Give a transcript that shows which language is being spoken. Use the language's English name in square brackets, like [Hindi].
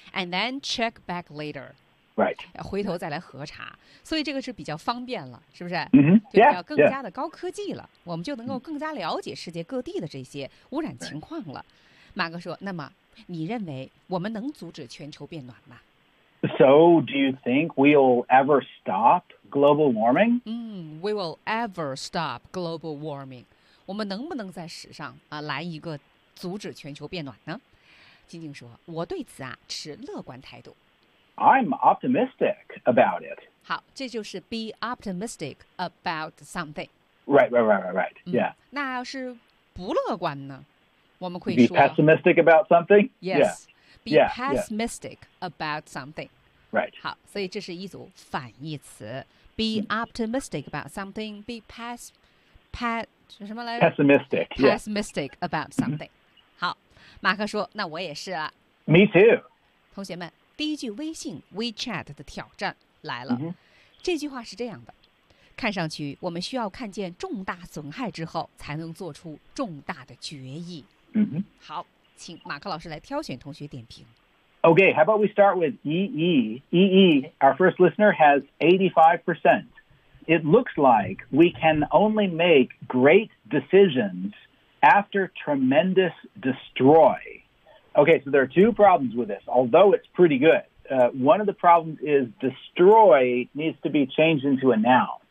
[English] And then check back later. Right. [Chinese] 回头再来核查，所以这个是比较方便了，是不是？嗯，就要更加的高科技了， [English] yeah. [Chinese] 我们就能够更加了解世界各地的这些污染情况了。 [English] Right. [Chinese] 马哥说：“那么你认为我们能阻止全球变暖吗 [English] ？”So do you think we'll ever stop global warming? We will ever stop global warming. [Chinese] 我们能不能在史上啊来一个阻止全球变暖呢？静静说：“我对此啊持乐观态度。” [English] I'm optimistic about it. [Chinese] 好，这就是 [English] be optimistic about something. Right, right, right, right, right. Yeah. [Chinese] 那要是不乐观呢？我们会说 [English] be pessimistic about something. Yes. Yeah. Be yeah, pessimistic yeah. about something. Right. [Chinese] 好，所以这是一组反义词 [English] be optimistic about something. Be pessimistic. Pessimistic、 yeah. about something.、 [Chinese] 好，马克说，那我也是啊。 [English] Me too. [Chinese] 同学们。第一句微信 WeChat 的挑战来了、这句话是这样的看上去我们需要看见重大损害之后才能做出重大的决议、好请马克老师来挑选同学点评 [English] OK how about we start with EE EE our first listener has 85% It looks like we can only make great decisions after tremendous destroyOkay, so there are two problems with this, although it's pretty good.、one of the problems is destroy needs to be changed into a noun.